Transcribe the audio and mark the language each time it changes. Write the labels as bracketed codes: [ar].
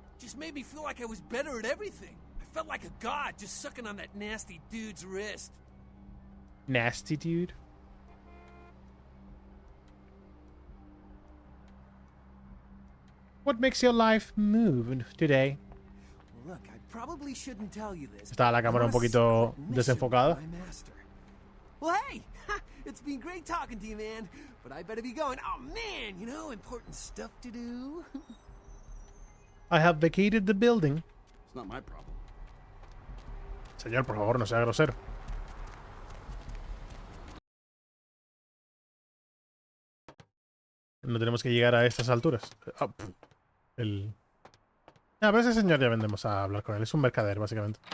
[en] Just made me feel like I was better at everything. I felt like a god just sucking on that nasty dude's wrist. Nasty dude? What makes your life move today? Look, I probably shouldn't tell you this. [es] Está la cámara un poquito desenfocada. [en] Well, hey! It's been great talking to you, man. But I better be going. Oh, man, you know, important stuff to do. I have vacated the building. It's not my problem. [es] Señor, por favor, no sea grosero. No tenemos que llegar a estas alturas. Ah, pero ese señor ya vendemos a hablar con él. Es un mercader, básicamente.